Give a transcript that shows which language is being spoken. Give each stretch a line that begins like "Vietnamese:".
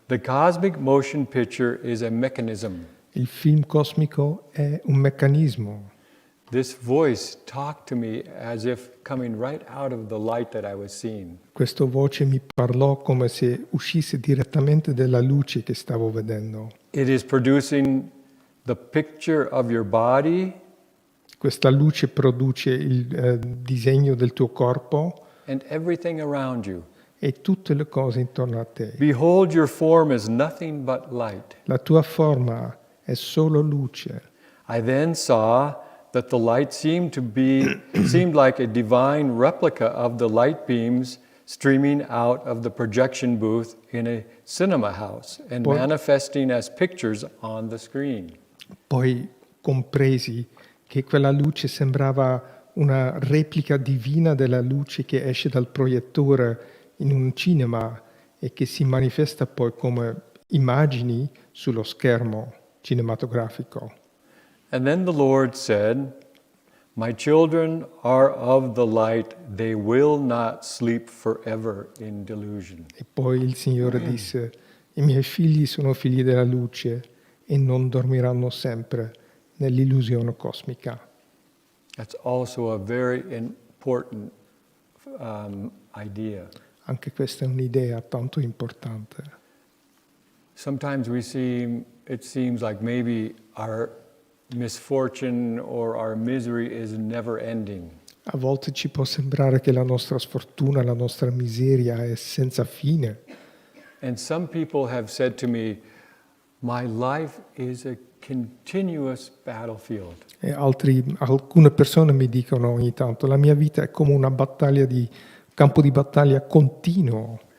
English: The cosmic motion picture is a mechanism.
Italian: Il film cosmico è un meccanismo.
English: This voice talked to me as if coming right out of the light that I was seeing.
Italian: Questa voce mi parlò come se uscisse direttamente dalla luce che stavo vedendo.
English: It is producing the picture of your body
Italian: Questa luce produce il disegno del tuo corpo
English: and everything around you.
Italian: e tutte le cose intorno a te.
English: Behold, your form is nothing but light.
Italian: La tua forma è solo luce.
English: I then saw that the light seemed like a divine replica of the light beams streaming out of the projection booth in a cinema house and manifesting as pictures on the screen.
Italian: Poi compresi che quella luce sembrava una replica divina della luce che esce dal proiettore in un cinema e che si manifesta poi come immagini sullo schermo cinematografico.
English: And then the Lord said, my children are of the light, they will not sleep forever in delusion.
Italian: E poi il Signore disse, i miei figli sono figli della luce e non dormiranno sempre nell'illusione cosmica.
English: That's also a very important idea.
Italian: Anche questa è un'idea tanto importante.
English: Sometimes it seems like maybe our misfortune or our misery is never ending.
Italian: A volte ci può sembrare che la nostra sfortuna, la nostra miseria è senza fine.
English: And some people have said to me, my life is a continuous battlefield.
Italian: E alcune persone mi dicono ogni tanto, la mia vita è come una campo di battaglia continuo.